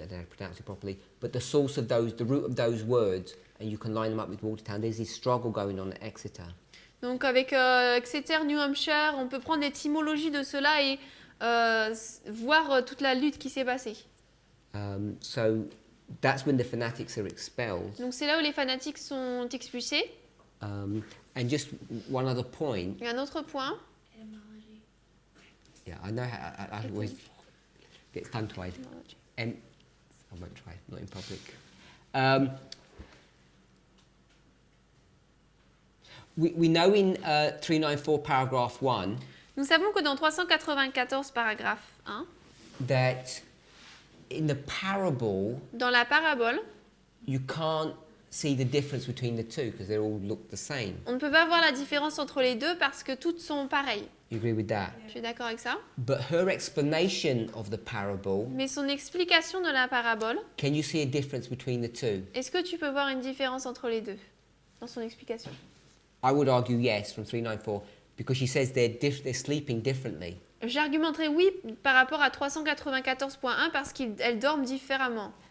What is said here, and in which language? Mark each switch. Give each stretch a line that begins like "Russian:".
English: I don't know how to pronounce it properly, but the source of those, the root of those words, and you can line them up with Watertown. There's this struggle going on at Exeter.
French: Donc avec Exeter, New Hampshire, on peut prendre l'étymologie de cela et voir toute la lutte qui s'est passée.
English: So that's when the fanatics are expelled.
French: Donc c'est là où les fanatiques sont expulsés.
English: And just one other point.
French: Il y a un autre point.
English: Yeah, I know how I always get tongue-tied. I won't try, not in public. We know in 394 paragraph 1
French: Nous savons que dans 394 paragraphe 1,
English: that in the parable
French: dans la parabole,
English: you can't see the difference between the two because they all look the same.
French: on ne peut pas voir la différence entre les deux parce que toutes sont pareilles.
English: You agree with that?
French: Je suis d'accord avec ça.
English: But her explanation of the parable,
French: Mais son explication de la parabole,
English: can you see a difference between the two?
French: est-ce que tu peux voir une différence entre les deux dans son explication?
English: I would argue yes from 394 because she says they're sleeping differently.
French: J'argumenterai oui par rapport à 394.1 parce qu'elles dorment différemment.